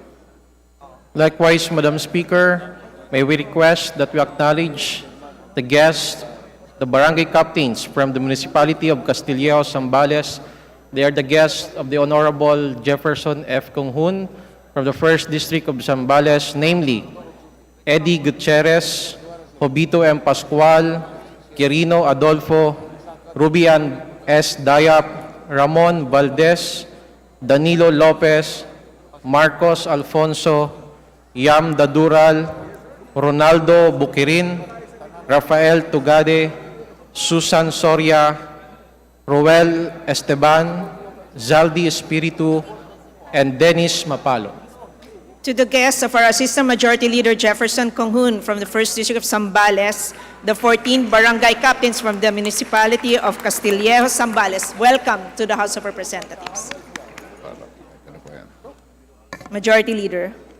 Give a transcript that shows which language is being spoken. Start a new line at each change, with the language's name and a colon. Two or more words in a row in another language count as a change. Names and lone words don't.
English: Likewise, Madam Speaker, may we request that we acknowledge the guests, the barangay captains from the municipality of Castillejo, Zambales. They are the guests of the Honorable Jefferson F. Conghun from the 1st District of Zambales, namely Eddie Gutierrez, Jobito M. Pascual, Quirino Adolfo, Rubian S. Dayap, Ramon Valdez, Danilo Lopez, Marcos Alfonso, Yam Dadural, Ronaldo Bukirin, Rafael Tugade, Susan Soria, Roel Esteban, Zaldi Espiritu, and Dennis Mapalo. To the guests of our Assistant Majority Leader Jefferson Conghun from the 1st District of Zambales, the 14 barangay captains from the municipality of Castillejo, Zambales, welcome to the House of Representatives. Majority Leader.